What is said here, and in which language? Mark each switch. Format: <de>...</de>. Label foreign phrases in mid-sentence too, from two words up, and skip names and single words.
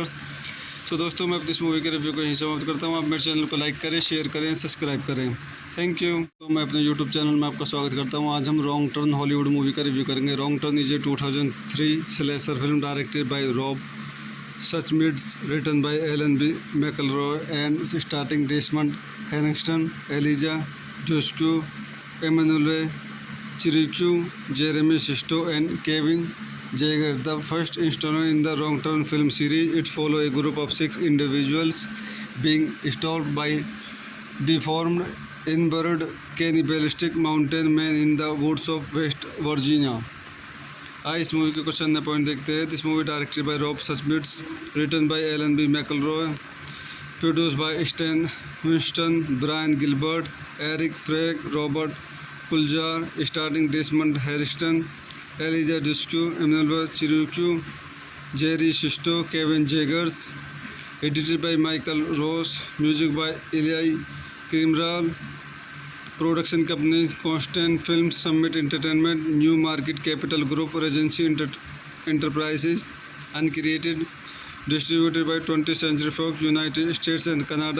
<hi>तो दोस्तों मैं अपनी इस मूवी के रिव्यू को यहीं समाप्त करता हूँ। आप मेरे चैनल को लाइक करें, शेयर करें, सब्सक्राइब करें।</hi> <en>Thank you.</en> <hi>तो मैं अपने यूट्यूब चैनल में आपका स्वागत करता हूँ। आज हम रॉन्ग टर्न हॉलीवुड मूवी का रिव्यू करेंगे।</hi> <en>Wrong Turn is a 2003 slasher film directed by Rob Such Meets, written by Ellen B. McElroy and starring Desmond Henningston, Elijah Dushku, Emmanuel Chiricu, Jeremy Sisto, and Kevin Jaeger. The first installment in the Wrong Turn film series, it follows a group of 6 individuals being stalked by deformed, inbred, cannibalistic mountain men in the woods of West Virginia.</en> <hi>आइए इस मूवी के क्वेश्चन ने पॉइंट देखते हैं.</hi> <en>This movie directed by Rob Schmidt, written by Alan B. McElroy, produced by Stan Winston, Brian Gilbert, Eric Feig, Robert Kulzer, starring Desmond Harrington, Eliza Dushku, Emmanuelle Chriqui, Jerry Sisto, Kevin Zegers. Edited by Michael Ross, music by Elia Cmiral. Production company Constantin Film, Summit Entertainment, New Market Capital Group, Regency Enterprises, Uncreated. distributed by 20th Century Fox, United States and Canada.</en>